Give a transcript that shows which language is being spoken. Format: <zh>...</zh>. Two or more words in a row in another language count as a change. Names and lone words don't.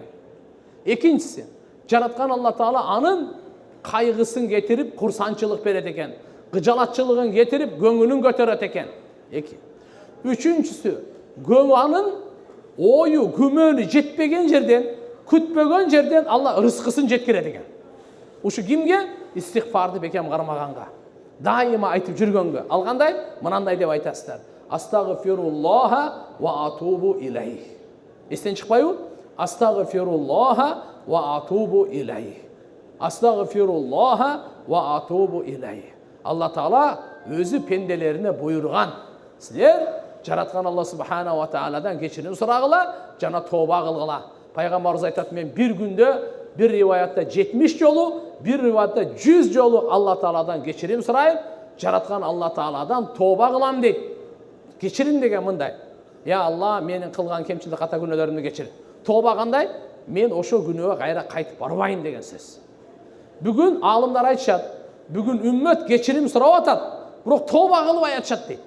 <ky>Экинчиси, жараткан Алла Таала анын кайгысын кетирип курсанчылык берет экен, кыжалатчылыгын кетирип көңүлүн көтөрөт экен. Үчүнчүсү, анын ою күмөнү жетпеген жерден, күтпөгөн жерден Алла ырыскысын жеткирет экен. Ушу кимге? Истигфарды бекем кармаганга, дайыма айтып жүргөнгө. Ал кандай? Мынандай деп айтасыздар:</ky> <ar>أستغفر الله وأتوب إليه.</ar> <ky>Эстен чыкпайбы?</ky> <ar>أستغفر الله وأتوب إليه. أستغفر الله وأتوب إليه.</ar> <ky>Алла Таала өзү пенделерине буйрган: силер жараткан Алла</ky> <ar>سبحانه وتعالى</ar> <ky>кечирим сурагыла, жана тооба кылгыла. Пайгамбарыбыз айтат: мен бир күндө,</ky> <tr>bir rivayette</tr> <ky>70 жолу,</ky> <tr>bir rivayette</tr> <ky>100 жолу Алла Тааладан кечирим сурайм, жараткан Алла Тааладан тооба кылам дейт. Кечирим деген мындай: я Алла, менин кылган кемчилик ката күнөөлөрүмдү кечир. Тооба кандай? Мен ошо күнөөгө кайра кайтып барбайм деген сөз. Бүгүн алымдар айтышат, бүгүн үммөт кечирим сурап атат, бирок тооба кылбай атышат дейт.</ky>